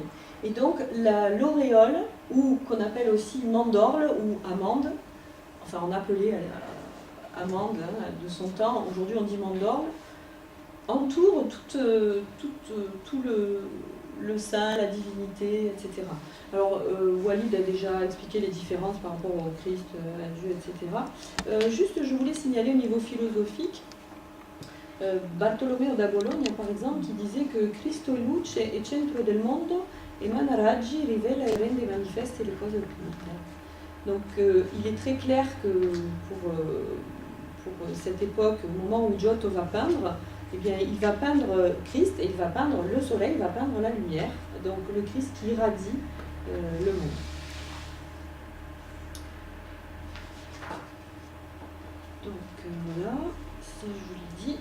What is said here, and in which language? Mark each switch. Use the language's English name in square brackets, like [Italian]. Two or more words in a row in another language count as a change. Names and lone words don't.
[French] Et donc l'auréole, ou qu'on appelle aussi mandorle ou amande, enfin on appelait amande de son temps, aujourd'hui on dit mandorle, entoure tout le saint, la divinité, etc. Alors Walid a déjà expliqué les différences par rapport au Christ, à Dieu, etc. Juste je voulais signaler au niveau philosophique, Bartolomeo da Bologna par exemple qui disait que [Italian] Cristo luce e centro del mondo emana raggi, rivela e rende manifeste le cose occulte. [French] Donc il est très clair que pour cette époque, au moment où Giotto va peindre, eh bien, il va peindre Christ et il va peindre le soleil, il va peindre la lumière, donc le Christ qui irradie le monde. Donc voilà, ça je vous l'ai dit.